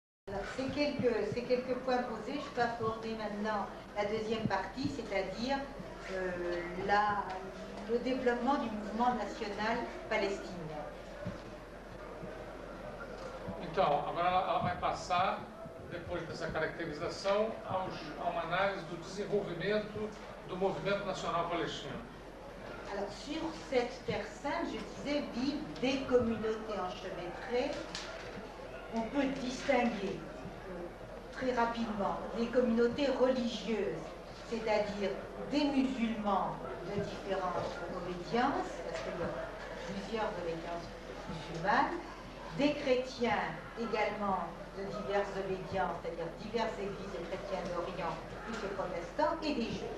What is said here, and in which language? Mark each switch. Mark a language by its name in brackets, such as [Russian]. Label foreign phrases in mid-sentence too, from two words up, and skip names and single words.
[French] Ces quelques points posés, je peux aborder maintenant la deuxième partie, c'est-à-dire le développement du mouvement national palestinien. [Portuguese] Então, agora ela vai passar, depois dessa caracterização, a uma análise do desenvolvimento do movimento nacional palestino. [French] Alors, sur cette terre sainte, je disais, vivent des communautés enchevêtrées. On peut distinguer très rapidement les communautés religieuses, c'est-à-dire des musulmans de différentes obédiences, parce qu'il y a plusieurs obédiences musulmanes, des chrétiens également de diverses obédiences, c'est-à-dire diverses églises chrétiennes d'Orient, plus les protestants, et des juifs.